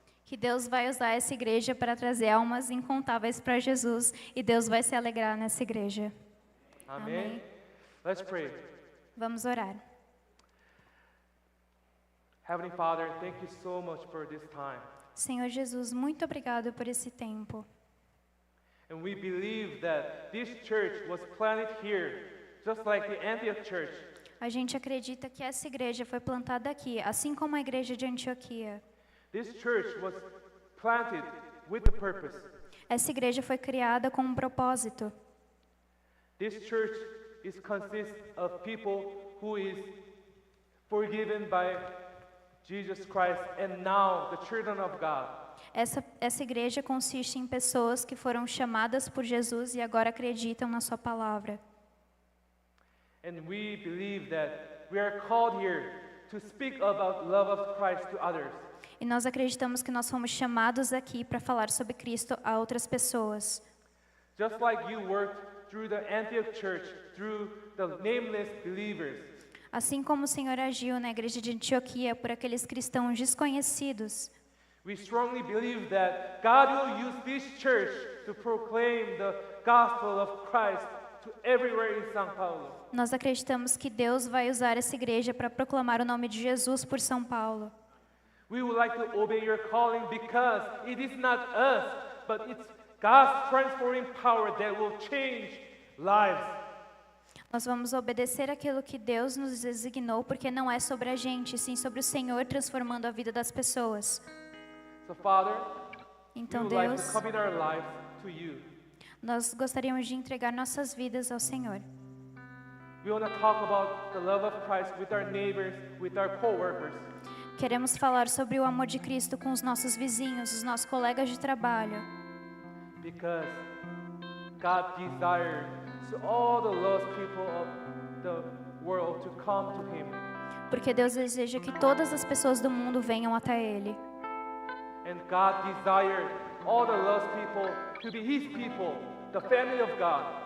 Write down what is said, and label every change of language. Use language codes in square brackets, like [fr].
[pt] que Deus vai usar essa igreja para trazer almas incontáveis para Jesus e Deus vai se alegrar nessa igreja. [en] Amen. [pt] Amém. [en] Let's pray. [pt] Vamos orar. [en] Heavenly Father, thank you so much for this time. [pt] Senhor Jesus, muito obrigado por esse tempo. [en] And we believe that this church was planted here, just like the Antioch church. [pt] A gente acredita que essa igreja foi plantada aqui, assim como a igreja de Antioquia. [en] This church was planted with a purpose. [pt] Essa igreja foi criada com um propósito. [en] This church consists of people who is forgiven by Jesus Christ and now the children of God. [pt] Essa igreja consiste em pessoas que foram chamadas por Jesus e agora acreditam na sua palavra. [en] And we believe that we are called here to speak about love of Christ to others. [pt] E nós acreditamos que nós fomos chamados aqui para falar sobre Cristo a outras pessoas. [en] Just like you worked through the Antioch church, through the nameless believers. [pt] Assim como o Senhor agiu na igreja de Antioquia por aqueles cristãos desconhecidos, [en] We strongly believe that God will use this church to proclaim the gospel of Christ to everywhere in São Paulo. [pt] nós acreditamos que Deus vai usar essa igreja para proclamar o nome de Jesus por São Paulo. [en] We would like to obey your calling because it is not us, but it's God's transforming power that will change lives. [pt] Nós vamos obedecer aquilo que Deus nos designou, porque não é sobre a gente, sim sobre o Senhor transformando a vida das pessoas. [en] So Father, we [pt] Então, [en] would like to [pt] Deus, [en] commit our lives to you. [pt] nós gostaríamos de entregar nossas vidas ao Senhor. [en] We want to talk about the love of Christ with our neighbors, with our co-workers. [pt] Queremos falar sobre o amor de Cristo com os nossos vizinhos, os nossos colegas de trabalho. [en] Because God desired so all the lost people of the world to come to Him. [pt] Porque Deus deseja que todas as pessoas do mundo venham até Ele. [en] And God desired all the lost people to be His people, the family of God.